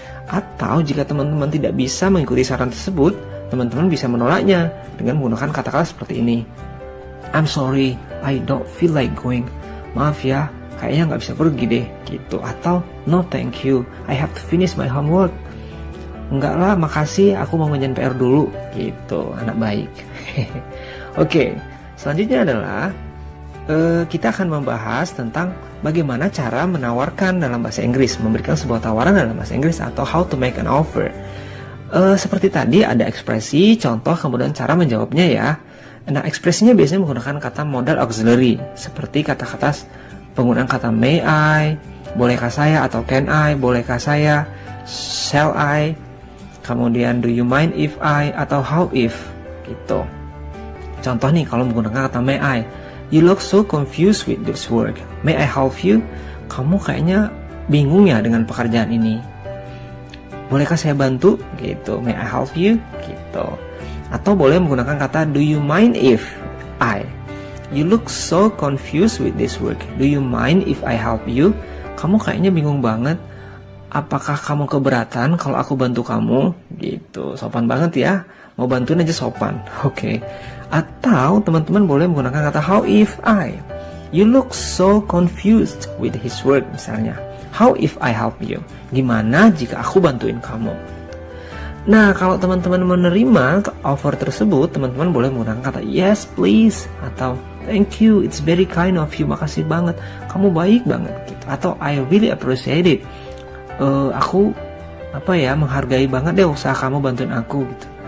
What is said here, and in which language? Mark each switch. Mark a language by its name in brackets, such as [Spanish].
[Indonesian] Atau jika teman-teman tidak bisa mengikuti saran tersebut, teman-teman bisa menolaknya dengan menggunakan kata-kata seperti ini. [English] I'm sorry, I don't feel like going. [Indonesian] Maaf ya, kayaknya nggak bisa pergi deh, gitu. [English] Atau no thank you, I have to finish my homework. [Indonesian] Enggak lah, makasih, aku mau ngerjain PR dulu, gitu. Anak baik. Oke, selanjutnya adalah kita akan membahas tentang bagaimana cara menawarkan dalam bahasa Inggris, memberikan sebuah tawaran dalam bahasa Inggris, atau [English] how to make an offer. [Indonesian] Seperti tadi ada ekspresi, contoh, kemudian cara menjawabnya ya. Nah, ekspresinya biasanya menggunakan kata modal auxiliary, seperti kata-kata penggunaan kata may I, bolehkah saya, atau can I, bolehkah saya, shall I, kemudian do you mind if I, atau how if, gitu. Contoh nih, kalau menggunakan kata [English] may I, you look so confused with this work. May I help you? [Indonesian] Kamu kayaknya bingung ya dengan pekerjaan ini. Bolehkah saya bantu? Gitu. [English] May I help you? [Indonesian] Gitu. Atau boleh menggunakan kata do you mind if I. [English] You look so confused with this work. Do you mind if I help you? [Indonesian] Kamu kayaknya bingung banget. Apakah kamu keberatan kalau aku bantu kamu? Gitu, sopan banget ya. Mau bantuin aja sopan. Oke. Atau teman-teman boleh menggunakan kata how if I. [English] You look so confused with his work misalnya. How if I help you? [Indonesian] Gimana jika aku bantuin kamu? Nah, kalau teman-teman menerima offer tersebut, teman-teman boleh menggunakan kata [English] yes please [Indonesian] atau [English] thank you, it's very kind of you, [Indonesian] makasih banget, kamu baik banget gitu. [English] Atau I really appreciate it. [Indonesian] Aku menghargai banget deh usaha kamu bantuin aku gitu.